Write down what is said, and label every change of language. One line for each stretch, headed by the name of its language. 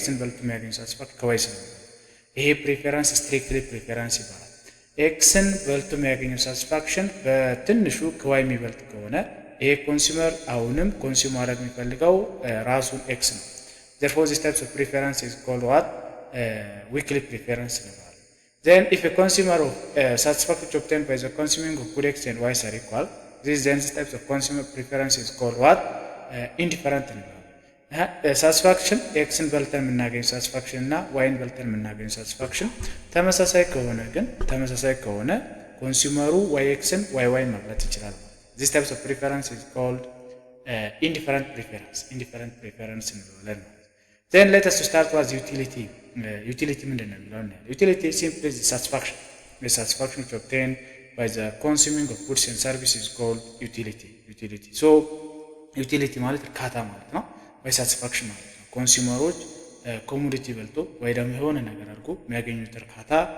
Amharic: ኤክስን በልቶ የሚያገኘው ሳቲስፋክሽን ከዋይ ስለሆነ። ይሄ ፕሪፈረንስ ስትሪክትሊ ፕሪፈረንስ ይባላል። ኤክስን በልቶ የሚያገኘው ሳቲስፋክሽን በትንሹ ከዋይ የሚበልጥ ከሆነ ይሄ ኮንሱመር አሁንም ኮንሱም ማድረግ የሚፈልገው ራሱን ኤክስ ነው።
English: therefore this type of preference is called what? Weakly preference
Amharic: እንለዋለን።
English: then if a consumer of satisfaction obtained by the consuming of good X and Y are equal, this type of consumer preference is called what?
Amharic: Indifferent እንለዋለን። ሳቲስፋክሽን ኤክስን በልተን የምናገኝ ሳቲስፋክሽን እና ዋይን በልተን የምናገኝ ሳቲስፋክሽን ተመሳሳይ ከሆነ ኮንሱመሩ ዋይ ኤክስን ዋይ ዋይን መብላት ይችላል።
English: This type of preference is called indifferent preference
Amharic: እንለዋለን።
English: Then let us start with utility. Utility
Amharic: ምንድን ነው የሚለው እናያለን።
English: Utility simply is the satisfaction which obtained by the consuming of goods and services is called utility.
Amharic: So utility ማለት እርካታ ማለት ነው፣ ወይ ሳቲስፋክሽን ማለት ነው። ኮንሱመሮች ኮሞዲቲ በልቶ ወይ ደግሞ የሆነ ነገር አድርጎ የሚያገኙት እርካታ